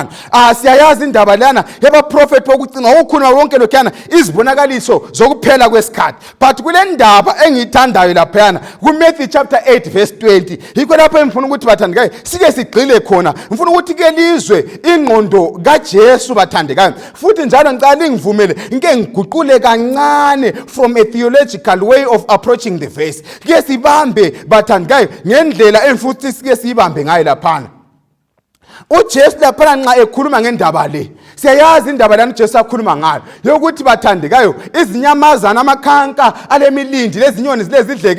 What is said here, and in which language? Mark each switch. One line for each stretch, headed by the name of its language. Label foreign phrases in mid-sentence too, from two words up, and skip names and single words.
North Ndebele: Siyayazi indaba lana yaba prophet wokucina ukhuluma wonke lokhana izibonakaliso zokuphela kwesikhathi. But kule ndaba engiyithandayo lapha kuMatthew chapter 8:20 yikho lapha emfuna ukuthi bathandekayo sike sigxile khona. Mfuna ukuthi ke lizwe ingqondo kaJesu bathandekayo, futhi njalo ngicela ngivumele ngeke ngiguqule kancane
English: from a theological way of approaching the verse.
North Ndebele: Ke sibambe bathandekayo ngendlela emfuthi sike sibambe ngayo lapha. uJesu lapha nxa ekhuluma ngendaba le, siyayazi indaba lana uJesu akhuluma ngayo yokuthi bathandekayo izinyamazana amakhanka alemilindi lezinyoni zilezidleke.